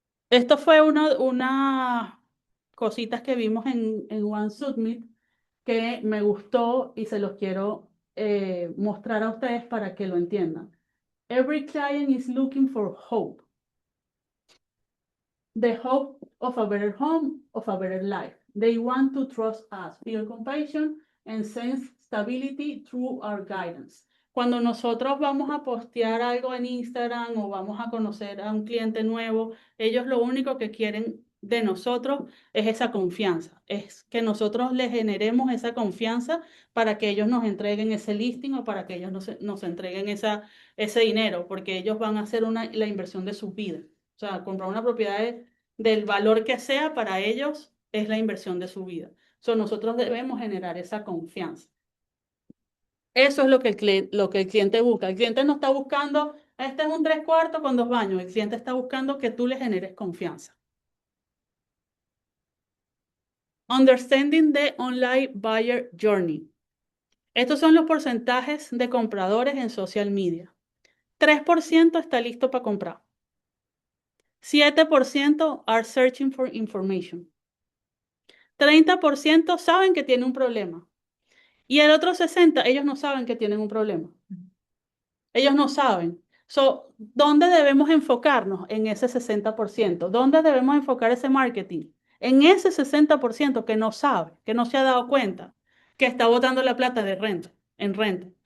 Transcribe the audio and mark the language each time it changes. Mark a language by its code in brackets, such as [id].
[es] Esto fue una cositas que vimos en One Summit que me gustó y se los quiero mostrar a ustedes para que lo entiendan. [en] Every client is looking for hope. The hope of a better home, of a better life. They want to trust us, feel compassion, and sense stability through our guidance. [es] Cuando nosotros vamos a postear algo en Instagram o vamos a conocer a un cliente nuevo, ellos lo único que quieren de nosotros es esa confianza, es que nosotros les generemos esa confianza para que ellos nos entreguen ese listing o para que ellos nos entreguen ese dinero, porque ellos van a hacer la inversión de su vida. O sea, comprar una propiedad del valor que sea para ellos es la inversión de su vida. So, nosotros debemos generar esa confianza. Eso es lo que el cliente busca. El cliente no está buscando, este es un 3/4 con 2 baños. El cliente está buscando que tú le generes confianza. [en] Understanding the online buyer journey. [es] Estos son los porcentajes de compradores en social media. 3% está listo para comprar. [en] 7% are searching for information. [es] 30% saben que tiene un problema. Y el otro 60%, ellos no saben que tienen un problema. Ellos no saben. So, ¿dónde debemos enfocarnos? En ese 60%. ¿Dónde debemos enfocar ese marketing? En ese 60% que no sabe, que no se ha dado cuenta, que está botando la plata de renta, en renta.